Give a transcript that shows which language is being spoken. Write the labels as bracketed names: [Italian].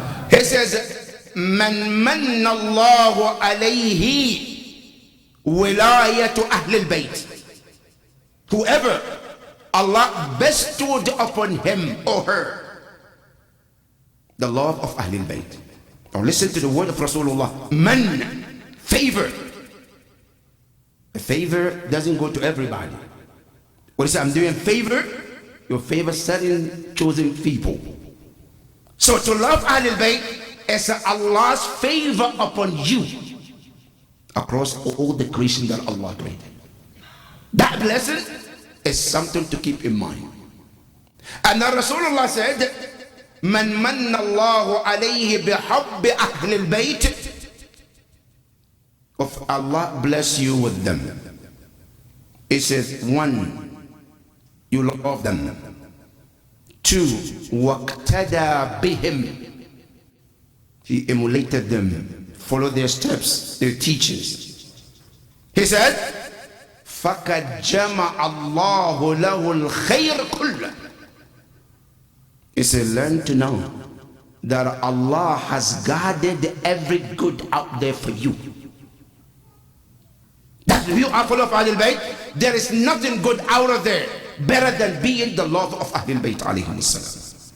[English] He says, [Arabic] من من الله عليه ولاية أهل البيت. [English] Whoever Allah bestowed upon him or her the love of Ahlul Bayt. Now listen to the word of Rasulullah. Man, favor. A favor doesn't go to everybody. What is it? I'm doing favor. Your favor certain chosen people. So to love Ahlul Bayt is Allah's favor upon you across all the creation that Allah created. That blessing is something to keep in mind. And then Rasulullah said, [Arabic] من من الله عليه بحب أهل البيت. [English] If Allah bless you with them, it says, one, you love them. Two, [Arabic] وَاقْتَدَى بِهِمْ. [English] He emulated them, followed their steps, their teachings. He said, [Arabic] فَقَدْ جَمَعَ اللَّهُ لَهُ الْخَيْرَ كُلَّهُ. [English] He said, learn to know that Allah has guarded every good out there for you. That if you are full of Ahlul Bayt, there is nothing good out of there better than being the love of Ahlul Bayt alayhi salam.